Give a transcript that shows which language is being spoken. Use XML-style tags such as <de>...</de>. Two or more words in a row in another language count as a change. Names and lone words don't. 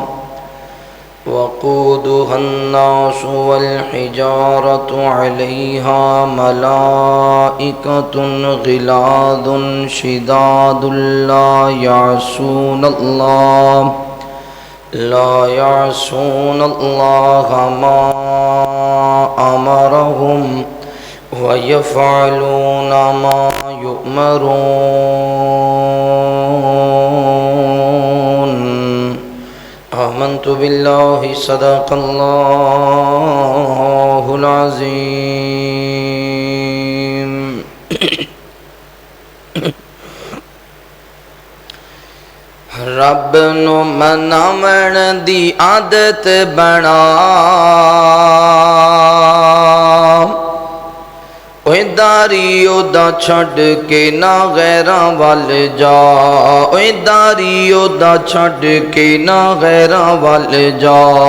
<ar>وقودها الناس والحجارة عليها ملائكة غلاظ شداد لا يعصون الله ما أمرهم ويفعلون ما يؤمرون. آمنت بالله صدق الله العظيم.</ar> <pa>رب نو مناون دی عادت بنا اوے داری دا چھڈ کے نہ غیراں ول جا اوے داری دا چھڈ کے نہ غیراں ول جا.</pa>